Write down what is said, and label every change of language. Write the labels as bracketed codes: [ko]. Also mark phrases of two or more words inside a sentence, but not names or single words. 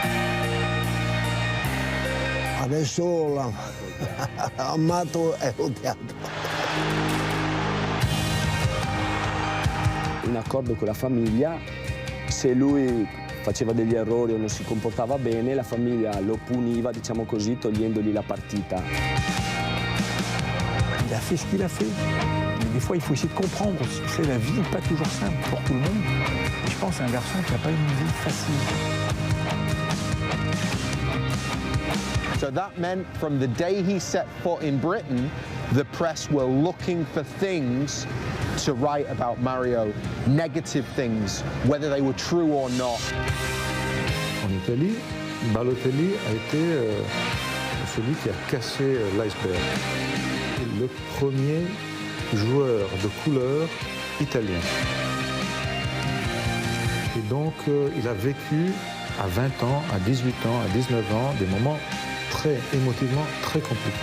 [it] Adesso l'ho amato e odiato. In accordo con la famiglia, se lui faceva degli errori o non si comportava bene, la famiglia lo puniva, diciamo così, togliendogli la partita. [fr] Il a fait ce qu'il a fait. Des fois, il faut essayer de comprendre. C'est la vie n'est pas toujours simple pour tout le monde. Et je pense que c'est un garçon qui n'a pas une vie facile. [en] So that meant from the day he set foot in Britain, the press were looking for things to write about Mario, negative things, whether they were true or not. [fr] En Italie, Balotelli a été celui qui a cassé l'iceberg. Le premier joueur de couleur italien. Et donc, il a vécu à 20 ans, à 18 ans, à 19 ans, des moments très émotivement très compliqués.